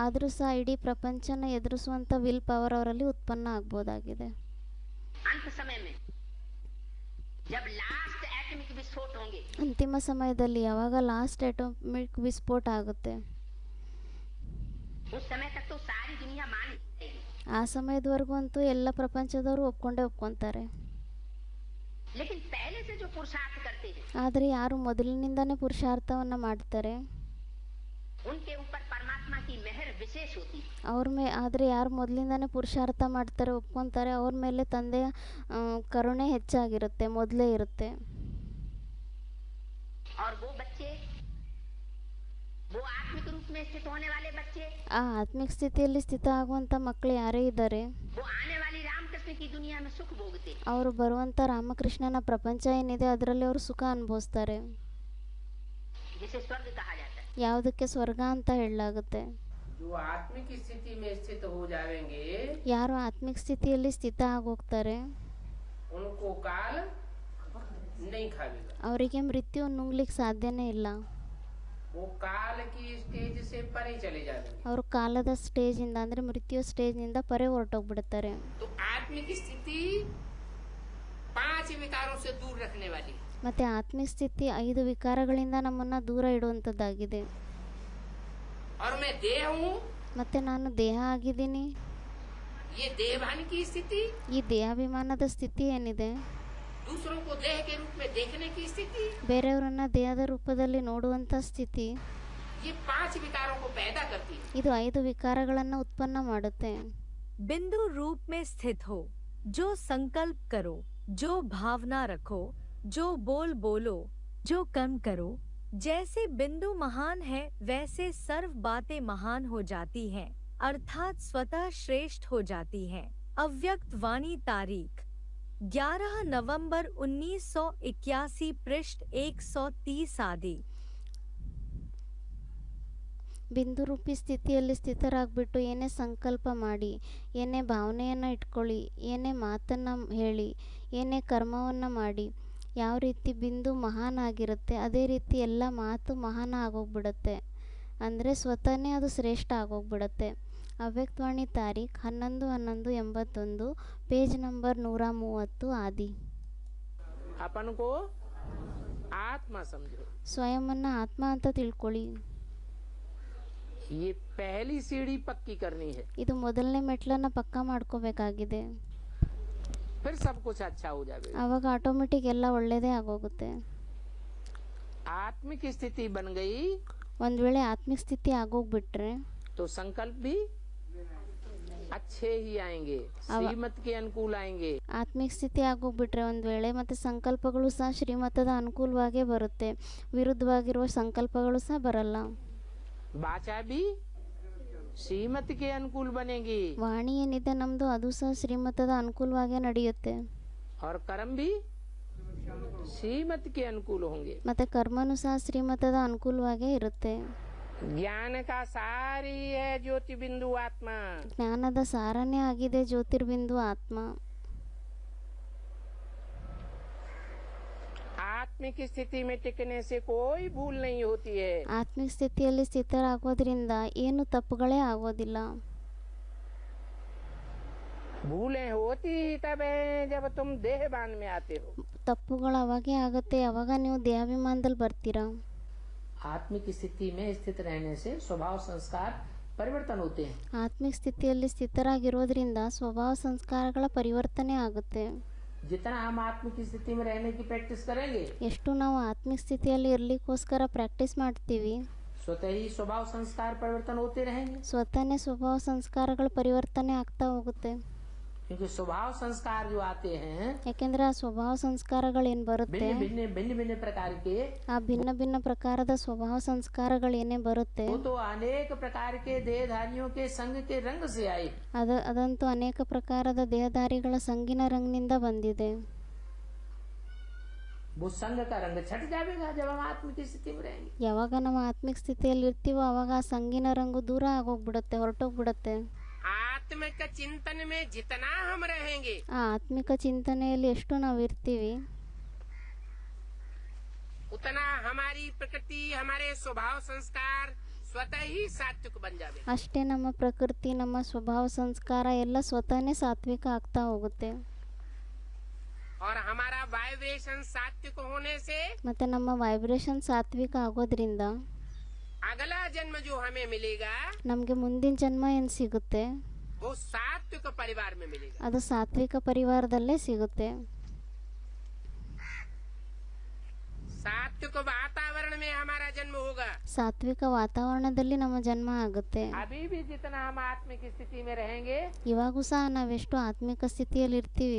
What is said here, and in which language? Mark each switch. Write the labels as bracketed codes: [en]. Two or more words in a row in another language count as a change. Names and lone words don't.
[kn] ಆದರೂ ಸಹ ಇಡೀ ಪ್ರಪಂಚನ ಎದುರಿಸುವಂಥ [en] will power [kn] ಅವರಲ್ಲಿ ಉತ್ಪನ್ನ ಆಗ್ಬೋದಾಗಿದೆ. [hi] अंत समय में जब [en] last atomic [hi] विस्फोट होंगे, [kn] ಅಂತಿಮ ಸಮಯದಲ್ಲಿ ಯಾವಾಗ [en] last atomic [kn] ವಿಸ್ಫೋಟ ಆಗುತ್ತೆ, [hi] उस समय तक तो सारी दुनिया मान जाएगी, [kn] ಆ ಸಮಯದವರೆಗೂ ಅಂತೂ ಎಲ್ಲ ಪ್ರಪಂಚದವರು ಒಪ್ಕೊಂತಾರೆ. [hi] लेकिन पहले से जो पुरुषार्थ करते हैं [kn] ಆದರೆ ಯಾರು ಮೊದಲಿನಿಂದನೇ ಪುರುಷಾರ್ಥವನ್ನು ಮಾಡ್ತಾರೆ, [hi] उनके ऊपर परमात्मा की मेहर विशेष होती है। [kn] ಆದರೆ ಯಾರು ಮೊದಲಿಂದನೇ ಪುರುಷಾರ್ಥ ಮಾಡ್ತಾರೆ, ಒಪ್ಕೊಂತಾರೆ, ಅವ್ರ ಮೇಲೆ ತಂದೆಯ ಕರುಣೆ ಹೆಚ್ಚಾಗಿರುತ್ತೆ, ಮೊದಲೇ ಇರುತ್ತೆ. [hi] और वो बच्चे, वो आत्मिक रूप में स्थित होने वाले बच्चे, [kn] ಆ ಆತ್ಮಿಕ ಸ್ಥಿತಿಯಲ್ಲಿ ಸ್ಥಿತ ಆಗುವಂಥ ಮಕ್ಕಳು ಯಾರೇ ಇದ್ದಾರೆ, [hi] वो आने वाली रामकृष्ण की दुनिया में सुख भोगते, [kn] ಅವರು ಬರುವಂಥ ರಾಮಕೃಷ್ಣನ ಪ್ರಪಂಚ ಏನಿದೆ ಅದರಲ್ಲಿ ಅವರು ಸುಖ ಅನುಭವಿಸ್ತಾರೆ, [hi] जिसे स्वर्ग कहा जाता है। [kn] ಯಾವುದಕ್ಕೆ ಸ್ವರ್ಗ ಅಂತ ಹೇಳಲಾಗುತ್ತೆ. [hi] जो आत्मिक स्थिति में स्थित हो जाएंगे, [kn] ಯಾರು ಆತ್ಮಿಕ ಸ್ಥಿತಿಯಲ್ಲಿ ಸ್ಥಿತ ಆಗೋಗ್ತಾರೆ [hi] उनको काल नहीं खाएगा, [kn] ಅವರಿಗೆ ಮೃತ್ಯು ನುಂಗ್ಲಿಕ್ಕೆ ಸಾಧ್ಯನೇ ಇಲ್ಲ, [hi] वो काल की स्टेज से परे चले जाएंगे। [kn] ಅವರು ಕಾಲದ ಸ್ಟೇಜಿಂದ ಅಂದರೆ ಮೃತ್ಯು ಸ್ಟೇಜ್ನಿಂದ ಪರೆ ಹೊರಟೋಗ್ಬಿಡ್ತಾರೆ. [hi] तो आत्मिक स्थिति 5 विकारों से दूर रखने वाली, [kn] ಮತ್ತು ಆತ್ಮಿಕ ಸ್ಥಿತಿ 5 ವಿಕಾರಗಳಿಂದ ನಮ್ಮನ್ನು ದೂರ ಇಡುವಂಥದ್ದಾಗಿದೆ. [hi] और मैं देह हूँ, [kn] ಮತ್ತು ನಾನು ದೇಹ ಆಗಿದ್ದೀನಿ, [hi] ये देहभान की स्थिति, [kn] ಈ ದೇಹಾಭಿಮಾನದ ಸ್ಥಿತಿ ಏನಿದೆ, [hi] दूसरों को देह के रूप में देखने की स्थिति, [kn] ಬೇರೆಯವರನ್ನ ದೇಹದ ರೂಪದಲ್ಲಿ ನೋಡುವಂಥ ಸ್ಥಿತಿ, [hi] ये 5 विकारों को पैदा करती है। [kn] ಇದು 5 ವಿಕಾರಗಳನ್ನು ಉತ್ಪನ್ನ ಮಾಡುತ್ತೆ. [hi] बिंदु रूप में स्थित हो, जो संकल्प करो, जो भावना रखो, जो बोलो, जो कर्म करो, जैसे बिंदु महान है वैसे सर्व बातें महान हो जाती हैं, अर्थात स्वतः श्रेष्ठ हो जाती हैं। अव्यक्त वाणी तारीख 11 नवंबर 1981 पृष्ठ 130 आदि। [kn] ಬಿಂದು ರೂಪಿ ಸ್ಥಿತಿಯಲ್ಲಿ ಸ್ಥಿತರಾಗ್ಬಿಟ್ಟು ಏನೇ ಸಂಕಲ್ಪ ಮಾಡಿ, ಏನೇ ಭಾವನೆಯನ್ನು ಇಟ್ಕೊಳ್ಳಿ, ಏನೇ ಮಾತನ್ನು ಹೇಳಿ, ಏನೇ ಕರ್ಮವನ್ನು ಮಾಡಿ, ಯಾವ ರೀತಿ ಬಿಂದು ಮಹಾನ್ ಆಗಿರುತ್ತೆ ಅದೇ ರೀತಿ ಎಲ್ಲ ಮಾತು ಮಹಾನ ಆಗೋಗ್ಬಿಡುತ್ತೆ, ಅಂದರೆ ಸ್ವತಃನೇ ಅದು ಶ್ರೇಷ್ಠ ಆಗೋಗ್ಬಿಡುತ್ತೆ. ಅವ್ಯಕ್ತವಾಣಿ ತಾರೀಖ್ 11/11/81, [en] page number [kn] 130 ಆದಿ. [hi] अपन को आत्मा समझो, [kn] ಸ್ವಯಂವನ್ನು ಆತ್ಮ ಅಂತ ತಿಳ್ಕೊಳ್ಳಿ. [hi] ये पहली सीढ़ी पक्की करनी है, [kn] ಇದು ಮೊದಲನೇ ಮೆಟ್ಲನ್ನು ಪಕ್ಕಾ ಮಾಡ್ಕೋಬೇಕಾಗಿದೆ. [hi] फिर सब कुछ अच्छा हो जाएगा. [kn] ಆವಾಗ ಆಟೋಮೆಟಿಕ್ ಎಲ್ಲ ಒಳ್ಳೆಯದೇ ಆಗೋಗುತ್ತೆ. [hi] आत्मिक स्थिति बन गई [kn] ಒಂದು ವೇಳೆ ಆತ್ಮಿಕ ಸ್ಥಿತಿ ಆಗೋಗ್ಬಿಟ್ರೆ [hi] तो संकल्प भी अच्छे ही आएंगे, श्रीमत के अनुकूल आएंगे. [kn] ಆತ್ಮಿಕ ಸ್ಥಿತಿ ಆಗೋಗ್ಬಿಟ್ರೆ ಒಂದು ವೇಳೆ ಮತ್ತೆ ಸಂಕಲ್ಪಗಳು ಸಹ ಶ್ರೀಮತದ ಅನುಕೂಲವಾಗೇ ಬರುತ್ತೆ, ವಿರುದ್ಧವಾಗಿರುವ ಸಂಕಲ್ಪಗಳು ಸಹ ಬರಲ್ಲ. [hi] वाचा भी श्रीमत के अनुकूल बनेगी [kn] ವಾಣಿ ಏನಿದೆ ನಮ್ಮದು ಅದು ಸಹ ಶ್ರೀಮತದ ಅನುಕೂಲವಾಗೇ ನಡೆಯುತ್ತೆ. [hi] और कर्म भी श्रीमत के अनुकूल होंगे. [kn] ಮತ್ತೆ ಕರ್ಮನೂ ಸಹ ಶ್ರೀಮತದ ಅನುಕೂಲವಾಗೇ ಇರುತ್ತೆ. [hi] ज्ञान का सार ही है ज्योति बिंदु आत्मा. [kn] ಜ್ಞಾನದ ಸಾರನೇ ಆಗಿದೆ ಜ್ಯೋತಿರ್ಬಿಂದು ಆತ್ಮ. [hi] आत्मिक स्थिति में टिकने से कोई भूल नहीं होती है. [kn] ಆತ್ಮಿಕ ಸ್ಥಿತಿಯಲ್ಲಿ ಸ್ಥಿತರಾಗೋದ್ರಿಂದ ಏನು ತಪ್ಪುಗಳೇ ಆಗೋದಿಲ್ಲ. [hi] भूलें होती तब है जब तुम देहबान में आते हो. [kn] ತಪ್ಪುಗಳು ಅವಾಗೇ ಆಗುತ್ತೆ ಯಾವಾಗ ನೀವು ದೇಹಾಭಿಮಾನದಲ್ಲಿ ಬರ್ತೀರಾ. [hi] आत्मिक स्थिति में स्थित रहने से स्वभाव संस्कार परिवर्तन होते हैं. [kn] ಆತ್ಮಿಕ ಸ್ಥಿತಿಯಲ್ಲಿ ಸ್ಥಿತರಾಗಿರೋದ್ರಿಂದ ಸ್ವಭಾವ ಸಂಸ್ಕಾರಗಳ ಪರಿವರ್ತನೆ ಆಗುತ್ತೆ. [hi] जितना हम आत्मिक स्थिति में रहने की प्रैक्टिस करेंगे [kn] ಎಷ್ಟು ನಾವು ಆತ್ಮಿಕ ಸ್ಥಿತಿಯಲ್ಲಿ ಇರ್ಲಿಕ್ಕೋಸ್ಕರ ಪ್ರಾಕ್ಟೀಸ್ ಮಾಡ್ತೀವಿ [hi] स्वतः ही स्वभाव संस्कार परिवर्तन होते रहेंगे. [kn] ಸ್ವತಃನೇ ಸ್ವಭಾವ ಸಂಸ್ಕಾರಗಳ ಪರಿವರ್ತನೆ ಆಗ್ತಾ ಹೋಗುತ್ತೆ. [hi] क्योंकि स्वभाव संस्कार जो आते हैं [kn] ಯಾಕೆಂದ್ರೆ ಆ ಸ್ವಭಾವ ಸಂಸ್ಕಾರಗಳು ಏನ್ ಬರುತ್ತೆ [hi] भिन्न भिन्न भिन्न प्रकार के, [kn] ಆ ಭಿನ್ನ ಭಿನ್ನ ಪ್ರಕಾರದ ಸ್ವಭಾವ ಸಂಸ್ಕಾರಗಳು ಏನೇ ಬರುತ್ತೆ [hi] वो तो अनेक प्रकार के देहधारियों के संग के रंग से आए. [kn] ಅದಂತೂ ಅನೇಕ ಪ್ರಕಾರದ ದೇಹಧಾರಿಗಳ ಸಂಗಿನ ರಂಗಿನಿಂದ ಬಂದಿದೆ. [hi] वो संग का रंग छट जाएगा जब हम आत्मिक स्थिति में रहेंगे. [kn] ಯಾವಾಗ ನಾವು ಆತ್ಮಿಕ ಸ್ಥಿತಿಯಲ್ಲಿ ಇರ್ತೀವೋ ಅವಾಗ ಆ ಸಂಗಿನ ರಂಗು ದೂರ ಆಗೋಗ್ಬಿಡುತ್ತೆ, ಹೊರಟೋಗ್ಬಿಡುತ್ತೆ. [hi] आत्मिक चिंतन में जितना हम रहेंगे [kn] ಆ ಆತ್ಮಿಕ ಚಿಂತನೆಯಲ್ಲಿ ಎಷ್ಟು ನಾವು ಇರ್ತೀವಿ [hi] उतना हमारी प्रकृति हमारे स्वभाव संस्कार स्वतः ही सात्विक बन जावे. [kn] ಅಷ್ಟೇ ನಮ್ಮ ಪ್ರಕೃತಿ ನಮ್ಮ ಸ್ವಭಾವ ಸಂಸ್ಕಾರ ಎಲ್ಲ ಸ್ವತಃನೇ ಸಾತ್ವಿಕ ಆಗ್ತಾ ಹೋಗುತ್ತೆ. [hi] और हमारा वाइब्रेशन सात्विक होने से [kn] ಮತ್ತೆ ನಮ್ಮ ವೈಬ್ರೇಷನ್ ಸಾತ್ವಿಕ ಆಗೋದ್ರಿಂದ [hi] अगला जन्म जो हमें मिलेगा [kn] ನಮಗೆ ಮುಂದಿನ ಜನ್ಮ ಏನು ಸಿಗುತ್ತೆ [hi] वो सात्विक परिवार में मिलेगा. [kn] ಅದು ಸಾತ್ವಿಕ ಪರಿವಾರದಲ್ಲೇ ಸಿಗುತ್ತೆ. [hi] सात्विक वातावरण में हमारा जन्म होगा. [kn] ಸಾತ್ವಿಕ ವಾತಾವರಣದಲ್ಲಿ ನಮ್ಮ ಜನ್ಮ ಆಗುತ್ತೆ. [hi] अभी भी जितना हम आत्मिक स्थिति में रहेंगे [kn] ಇವಾಗೂ ಸಹ ನಾವೆಷ್ಟು ಆತ್ಮಿಕ ಸ್ಥಿತಿಯಲ್ಲಿ ಇರ್ತೀವಿ